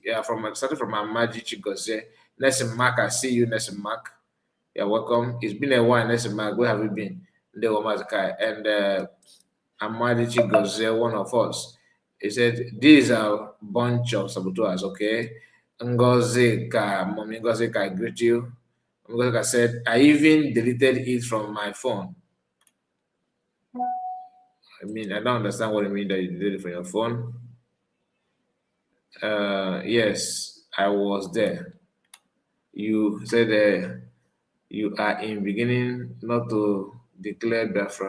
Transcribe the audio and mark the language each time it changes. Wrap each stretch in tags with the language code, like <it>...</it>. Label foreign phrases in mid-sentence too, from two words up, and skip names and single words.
<en>Yeah, starting from Amaji Chigose. Nelson Mark, I see you, Nelson Mark. Yeah, welcome. It's been a while, Nelson Mark. Where have you been? And Amadi Chigose, one of us. He said, these are a bunch of saboteurs, okay? Ngozi Ka, Mommy Ngozi Ka, I greet you. Ngozi Ka said, I even deleted it from my phone. I mean, I don't understand what you mean that you did it from your phone. Yes, I was there. You said you are in beginning not to declare Biafra.</en>